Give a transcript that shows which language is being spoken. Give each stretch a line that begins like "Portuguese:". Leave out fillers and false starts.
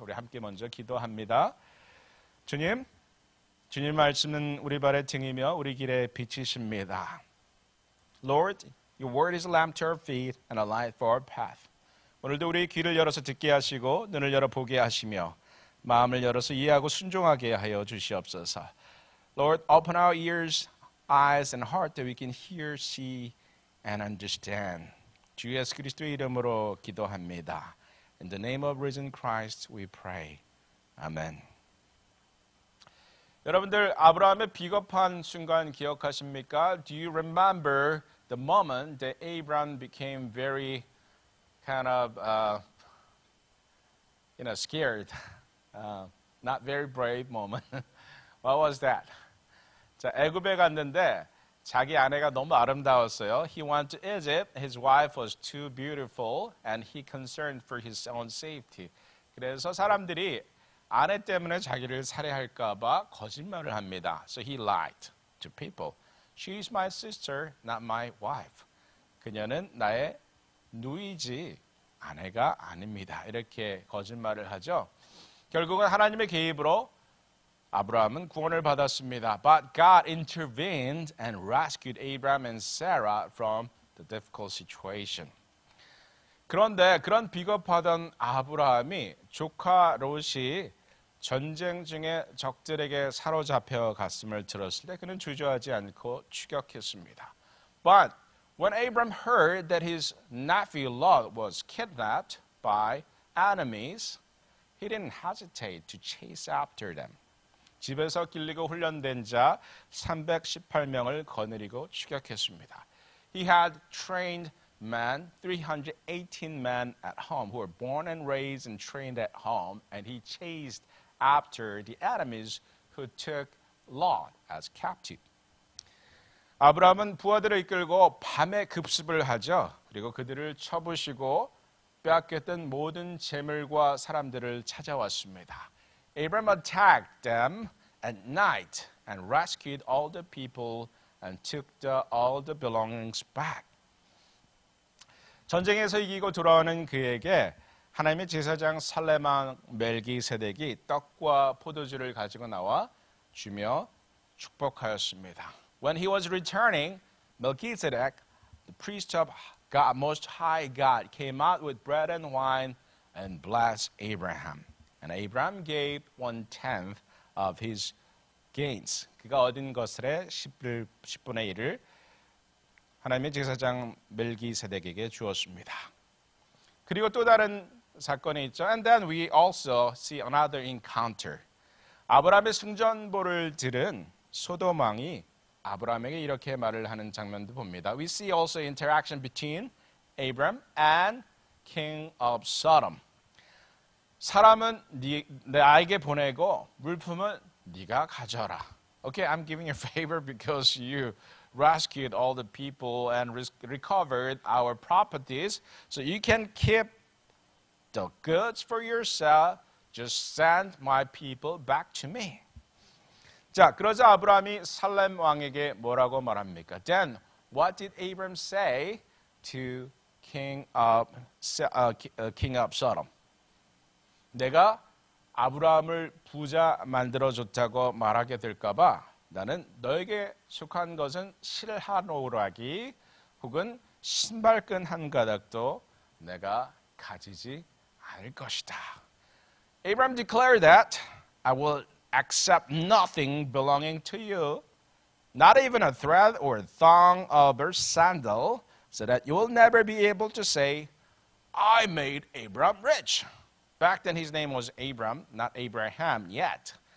Korean: 우리 함께 먼저 기도합니다. 주님 말씀은 우리 발의 등이며 우리 길의 빛이십니다.
English: Lord, your word is a lamp to our feet and a light for our path.
Korean: 오늘도 우리 귀를 열어서 듣게 하시고 눈을 열어 보게 하시며 마음을 열어서 이해하고 순종하게 하여 주시옵소서.
English: Lord, open our ears, eyes and heart that we can hear, see and understand.
Korean: 주 예수 그리스도의 이름으로 기도합니다.
English: In the name of risen Christ we pray.
Korean: 아멘. 여러분들 아브라함의 비겁한 순간 기억하십니까?
English: Do you remember the moment that Abraham became very kind of scared, not very brave moment? What was that?
Korean: 자, 애굽에 갔는데 자기 아내가 너무 아름다웠어요.
English: He went to Egypt. His wife was too beautiful, and he concerned for his own safety.
Korean: 그래서 사람들이 아내 때문에 자기를 살해할까 봐 거짓말을 합니다.
English: So he lied to people. She is my sister, not my wife.
Korean: 그녀는 나의 누이지 아내가 아닙니다. 이렇게 거짓말을 하죠. 결국은 하나님의 개입으로 아브라함은 구원을 받았습니다.
English: But God intervened and rescued Abraham and Sarah from the difficult situation.
Korean: 그런데 그런 비겁하던 아브라함이 조카 롯이 전쟁 중에 적들에게 사로잡혀 갔음을 들었을 때 그는 주저하지 않고 추격했습니다.
English: But when Abraham heard that his nephew Lot was kidnapped by enemies, he didn't hesitate to chase after them.
Korean: 집에서 길리고 훈련된 자 318명을 거느리고 추격했습니다.
English: He had trained men, 318 men at home who were born and raised and trained at home, and he chased after the enemies who took Lot as captive.
Korean: 아브라함은 부하들을 이끌고 밤에 급습을 하죠. 그리고 그들을 쳐부시고 빼앗겼던 모든 재물과 사람들을 찾아왔습니다.
English: Abraham attacked them at night and rescued all the people and took all the belongings back.
Korean: 전쟁에서 이기고 돌아오는 그에게 하나님의 제사장 살레만 멜기세덱이 떡과 포도주를 가지고 나와 주며 축복하였습니다.
English: When he was returning, Melchizedek, the priest of God, Most High God, came out with bread and wine and blessed Abraham. And Abraham gave 1/10 of his gains.
Korean: 그가 얻은 것의 10분의 1을 하나님의 제사장 멜기세덱에게 주었습니다. 그리고 또 다른 사건이 있죠.
English: And then we also see another encounter.
Korean: 아브라함의 승전보를 들은 소돔 왕이 아브라함에게 이렇게 말을 하는 장면도 봅니다.
English: We see also interaction between Abraham and King of Sodom.
Korean: 사람은 나에게 보내고 물품은 네가 가져라.
English: Okay, I'm giving you a favor because you rescued all the people and recovered our properties. So you can keep the goods for yourself. Just send my people back to me.
Korean: 자, 그러자 아브라함이 살렘 왕에게 뭐라고 말합니까?
English: Then what did Abraham say to King of Sodom?
Korean: 내가 아브라함을 부자 만들어줬다고 말하게 될까봐 나는 너에게 속한 것은 실 한 오락이 혹은 신발끈 한 가닥도 내가 가지지 않을 것이다.
English: Abraham declared that I will accept nothing belonging to you, not even a thread or thong of a sandal, so that you will never be able to say, I made Abraham rich. Back then his name was Abram, not Abraham yet.